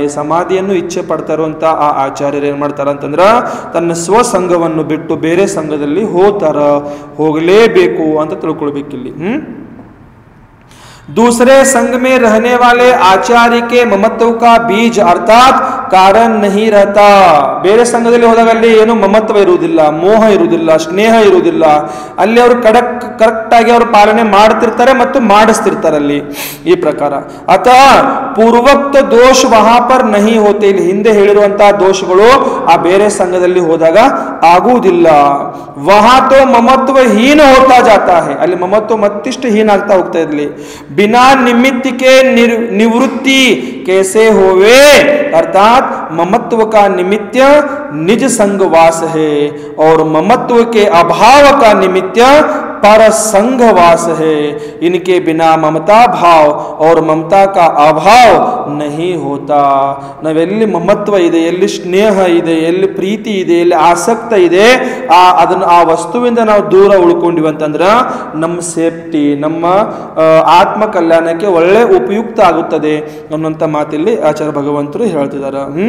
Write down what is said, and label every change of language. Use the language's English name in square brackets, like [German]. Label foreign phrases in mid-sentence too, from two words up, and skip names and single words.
[Kannada] ಸಮಾಧಿಯನ್ನು ಇಚ್ಛೆ ಪಡ್ತಾ ಇರುವಂತ ಆ ಆಚಾರ್ಯರು ಏನ್ ಮಾಡ್ತಾರ ಅಂತಂದ್ರ ತನ್ನ ಸ್ವಸಂಘವನ್ನು ಬಿಟ್ಟು ಬೇರೆ ಸಂಘದಲ್ಲಿ ಹೋಗಲೇಬೇಕು ಅಂತ ತಿಳ್ಕೊಳ್ಬೇಕಿಲ್ಲಿ. [Hindi] दूसरे संघ में रहने वाले आचार्य के ममत्व का बीज अर्थात कारण नहीं रहता. [Kannada] ಬೇರೆ ಸಂಘದಲ್ಲಿ ಹೋದಾಗ ಅಲ್ಲಿ ಏನು ಮಮತ್ವ ಇರುವುದಿಲ್ಲ, ಮೋಹ ಇರುವುದಿಲ್ಲ, ಸ್ನೇಹ ಇರುವುದಿಲ್ಲ. ಅಲ್ಲಿ ಅವರು ಕರೆಕ್ಟ್ ಆಗಿ ಅವರು ಪಾಲನೆ ಮಾಡ್ತಿರ್ತಾರೆ ಮತ್ತು ಮಾಡಿಸ್ತಿರ್ತಾರೆ ಅಲ್ಲಿ. ಈ ಪ್ರಕಾರ ಅಥವಾ ಪೂರ್ವೋಕ್ತ ದೋಷ [Hindi] वहाँ पर नहीं होते, [Kannada] ಇಲ್ಲಿ ಹಿಂದೆ ಹೇಳಿರುವಂತಹ ದೋಷಗಳು ಆ ಬೇರೆ ಸಂಘದಲ್ಲಿ ಹೋದಾಗ ಆಗುವುದಿಲ್ಲ. [Hindi] वहाँ तो ममत्व हीन होता जाता है, [Kannada] ಅಲ್ಲಿ ಮಮತ್ವ ಮತ್ತಿಷ್ಟು ಹೀನ ಆಗ್ತಾ ಹೋಗ್ತಾ ಇರಲಿ. [Hindi] बिना निमित्त के निवृत्ति कैसे होवे, अर्थात ममत्व का निमित्त निज संगवास है और ममत्व के अभाव का निमित्त पर संघवास है. इनके बिना ममता भाव और ममता का अभाव नहीं होता. [Kannada] ನಾವೆಲ್ಲಿ ಮಮತ್ವ ಇದೆ, ಎಲ್ಲಿ ಸ್ನೇಹ ಇದೆ, ಎಲ್ಲಿ ಪ್ರೀತಿ ಇದೆ, ಎಲ್ಲಿ ಆಸಕ್ತ ಇದೆ, ಅದನ್ನು ಆ ವಸ್ತುವಿಂದ ನಾವು ದೂರ ಉಳ್ಕೊಂಡಿವಿ ಅಂತಂದ್ರೆ ನಮ್ಮ ಸೇಫ್ಟಿ, ನಮ್ಮ ಆತ್ಮ ಕಲ್ಯಾಣಕ್ಕೆ ಒಳ್ಳೆ ಉಪಯುಕ್ತ ಆಗುತ್ತದೆ ಅನ್ನುವಂಥ ಮಾತಿಲ್ಲಿ ಆಚಾರ್ಯ ಭಗವಂತರು ಹೇಳ್ತಿದ್ದಾರೆ.